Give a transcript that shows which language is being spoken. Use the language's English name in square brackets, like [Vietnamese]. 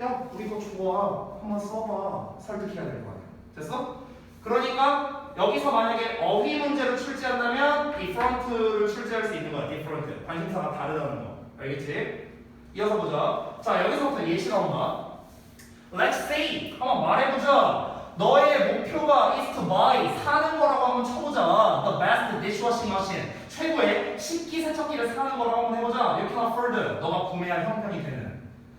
[Korean] 야, 우리 거 좋아. 한번 써봐. 설득해야 될 거 아니야. 됐어? 그러니까 여기서 만약에 어휘 문제를 출제한다면 different를 출제할 수 있는 거야. different. 관심사가 다르다는 거. 알겠지? 이어서 보자. 자, 여기서부터 예시가 온다. [English] Let's say. [Korean] 한번 말해보자. 너의 목표가 [English] is to buy. [Korean] 사는 거라고 한번 쳐보자. [English] The best dishwashing machine. [Korean] 최고의 식기세척기를 사는 거라고 한번 해보자. [English] You can afford. [Korean] 너가 구매할 형편이 되는.